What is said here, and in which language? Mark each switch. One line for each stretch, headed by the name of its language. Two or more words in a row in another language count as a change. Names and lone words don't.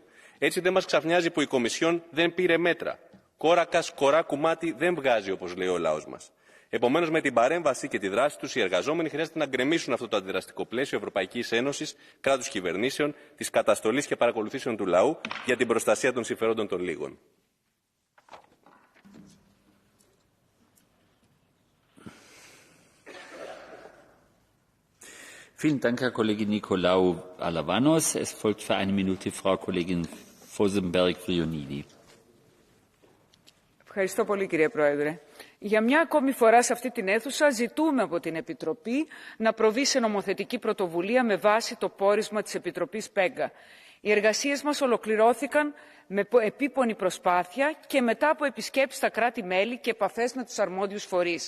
Greek: Έτσι δεν μας ξαφνιάζει που η Κομισιόν δεν πήρε μέτρα. Κόρακα σκορά κουμάτι δεν βγάζει, όπως λέει ο λαός μας. Επομένως, με την παρέμβαση και τη δράση τους, οι εργαζόμενοι χρειάζεται να γκρεμίσουν αυτό το αντιδραστικό πλαίσιο Ευρωπαϊκής Ένωσης, κράτους κυβερνήσεων, της καταστολής και παρακολουθήσεων του λαού για την προστασία των συμφερόντων των λίγων.
German: Vielen Dank, Herr Kollege Nikolaou Alavanos. Es folgt für eine Minute Frau Kollegin Fosenberg-Frionidi.
Greek: Ευχαριστώ πολύ, κύριε Πρόεδρε. Για μια ακόμη φορά σε αυτή την αίθουσα ζητούμε από την Επιτροπή να προβεί σε νομοθετική πρωτοβουλία με βάση το πόρισμα της Επιτροπής ΠΕΓΑ. Οι εργασίες μας ολοκληρώθηκαν με επίπονη προσπάθεια και μετά από επισκέψεις στα κράτη-μέλη και επαφές με τους αρμόδιους φορείς.